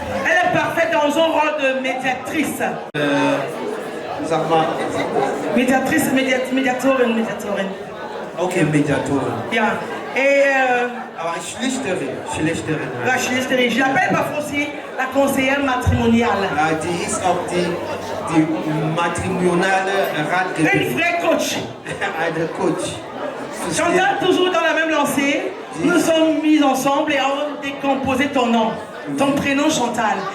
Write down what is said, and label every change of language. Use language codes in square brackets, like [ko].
[fr] Elle est parfaite dans son rôle de médiatrice. [de] Sag mal, Médiatorin. okay, Mediatorin. [fr] Bien. Et [de] Aber Schlichterin. [fr] la chérie, je l'appelle parfois aussi la conseillère matrimoniale. [de] Die ist auch die matrimoniale [fr] Une [de] Ratgeberin. [fr] vraie coach. [de] Eine Coach. [fr] Chantal, toujours dans la même lancée, nous sommes mis ensemble et on décomposé ton nom, ton prénom Chantal.